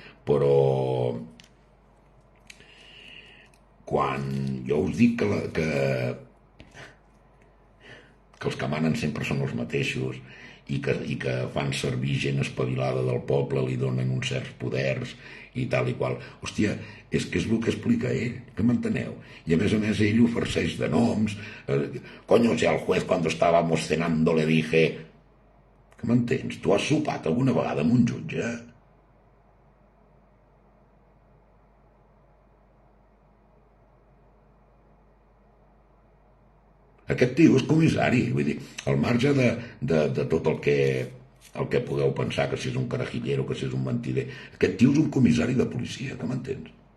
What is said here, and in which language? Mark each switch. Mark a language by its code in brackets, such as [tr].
[ca] Però quan jo us dic que els que manen sempre són els mateixos i que fan servir gent espavilada del poble, li donen uns certs poders i tal i qual. Hòstia, és que és el que explica ell, que m'enteneu? I a més ell ho farceix de noms. [es] Coño, si al juez cuando estábamos cenando le dije... [ca] Que m'entens? Tu has sopat alguna vegada amb un jutge? Aquest tio és comissari, vull dir, al marge de tot el que podeu pensar, que si és un carajillero, que si és un mentider, aquest tio és un comissari de policia, que m'entens?